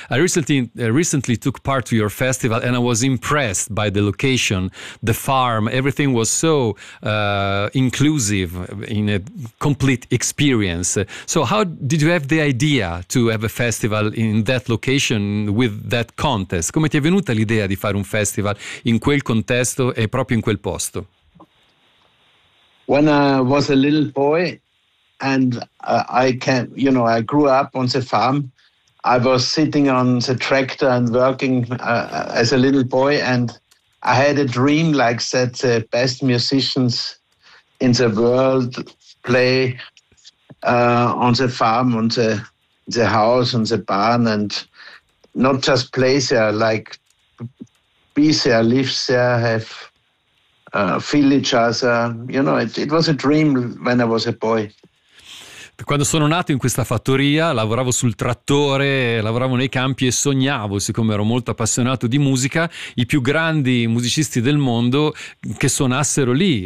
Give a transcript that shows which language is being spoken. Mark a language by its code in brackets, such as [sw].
[en] I recently took part to your festival and I was impressed by the location, the farm, everything was so inclusive in a complete experience. So how did you have the idea to have a festival in that location with that contest? [it] Come ti è venuta l'idea di fare un festival in quel contesto? È proprio in quel posto. [en] When I was a little boy and I grew up on the farm. I was sitting on the tractor and working as a little boy, and I had a dream like that the best musicians in the world play on the farm, on the house, on the barn, and not just play there, like be there, live there, feel each other. You know, it was a dream when I was a boy. [it] Quando sono nato in questa fattoria, lavoravo sul trattore, lavoravo nei campi e sognavo, siccome ero molto appassionato di musica, i più grandi musicisti del mondo che suonassero lì.